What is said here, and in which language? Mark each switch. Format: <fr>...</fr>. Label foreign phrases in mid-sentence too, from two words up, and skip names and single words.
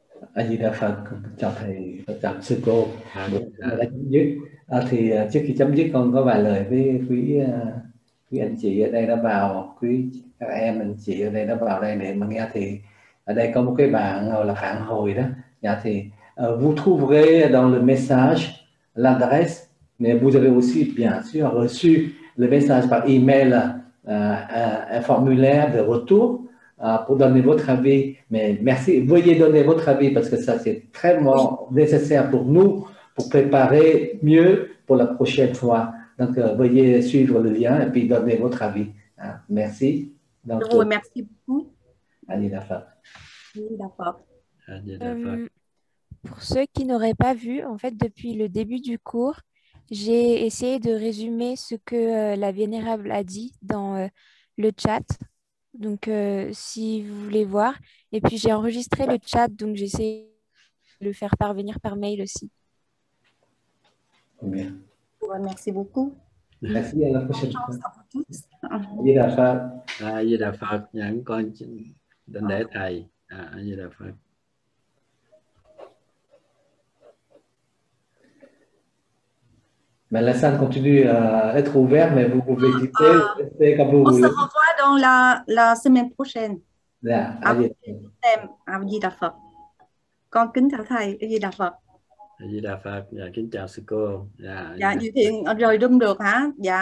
<vi>A Di Đà Phật, chào thầy, chào sư cô. Buổi Dạ. đã chấm dứt. Thì trước khi chấm dứt con có vài lời với quý anh chị ở đây đã vào, quý các em anh chị ở đây đã vào đây để mà nghe. Thì ở đây có một cái bảng gọi là phản hồi đó.</vi> <fr>Thì vous trouverez dans le message l'adresse, mais vous avez aussi bien sûr reçu le message par email, un formulaire de retour pour donner votre avis. Mais merci, veuillez donner votre avis parce que ça c'est très nécessaire pour nous, pour préparer mieux pour la prochaine fois. Donc veuillez suivre le lien et puis donner votre avis. Merci. Donc, Rồi, merci beaucoup.</fr> <vi>A Di Đà Phật. A Di Đà Phật. A Di Đà Phật.</vi> <fr>Pour ceux qui n'auraient pas vu, en fait, depuis le début du cours, j'ai essayé de résumer ce que la Vénérable a dit dans le chat. Donc, si vous voulez voir. Et puis, j'ai enregistré le chat, donc j'essaie de le faire parvenir par mail aussi. Bien. Ouais, merci beaucoup. Merci, à la prochaine fois. Chance à vous tous.</fr> <vi>A Di Đà Phật. A Di Đà Phật. Những con đến để thầy. A Di Đà Phật.</vi> <fr>Mais la salle continue à être ouverte, mais vous pouvez quitter, rester comme vous On se voulez. revoit dans la semaine prochaine.</fr> <vi>Dạ, A Di Đà Phật. A Di Đà Phật. Con kính chào thầy. A Di Đà Phật. A Di Đà Phật. Dạ, kính chào sư cô. Dạ, như thiện rời room được hả? Dạ.</vi>